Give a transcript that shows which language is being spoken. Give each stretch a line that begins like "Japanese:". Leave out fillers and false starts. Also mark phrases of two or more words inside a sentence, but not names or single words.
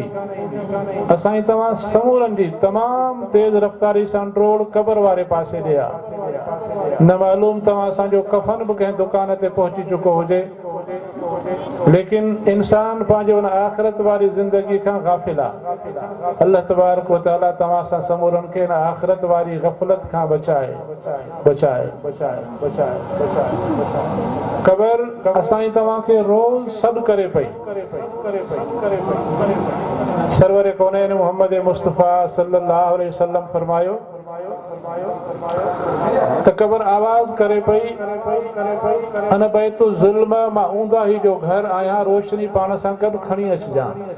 Sindhi: असां तव्हां समूरनि जी तमामु तेज़ रफ़्तारी सां ड्रोड़ क़बर वारे पासे ॾे आहे। न मालूम तव्हां असांजो कफ़न बि कंहिं दुकान ते पहुची चुको हुजे, लेकिन इंसान पंहिंजे उन आख़िरत वारी ज़िंदगी खां गाफ़िल आहे। अल्लाह तबारक व तआला तव्हां सां समूरनि खे इन आख़िरत वारी ग़फ़लत खां बचाए। क़बर असां तव्हांखे रोज़ सॾु करे पई। सरवर कौनैन मोहम्मद मुस्तफ़ा
Arabic: صلى الله عليه وسلم
Sindhi: फरमायो त क़बर आवाज़ करे पई,
Arabic: أنا بيت الظلم
Sindhi: मां ऊंदा ही जो घर आहियां, रोशनी पाण सां गॾु खणी अचिजां।